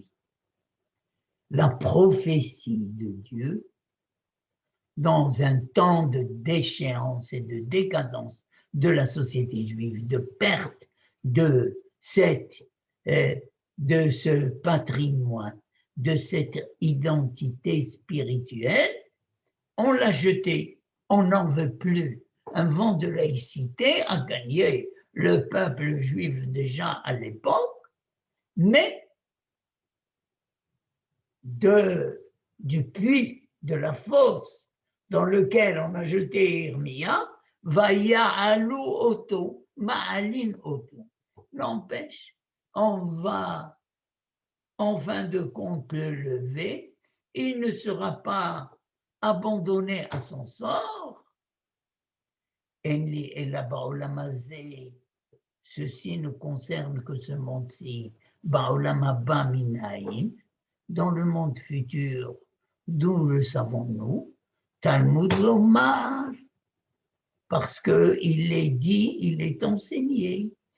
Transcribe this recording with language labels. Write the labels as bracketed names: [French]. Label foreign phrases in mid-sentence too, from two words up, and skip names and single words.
[French] La prophétie de Dieu, dans un temps de déchéance et de décadence de la société juive, de perte de ce patrimoine, de cette identité spirituelle, on l'a jeté, on n'en veut plus. Un vent de laïcité a gagné le peuple juif déjà à l'époque, mais du puits, de la fosse dans lequel on a jeté Irmia, [Hebrew] ויעלו אותו, מעלין אותו. [French] N'empêche, on va en fin de compte le lever, il ne sera pas abandonné à son sort. [Hebrew] אין לי אלא בעולם הזה, [French] ceci ne concerne que ce monde-ci, [Hebrew] בעולם הבא מניין, [French] dans le monde futur, d'où le savons-nous, [Hebrew] תלמוד לומר, [French] parce qu'il est dit, il est enseigné.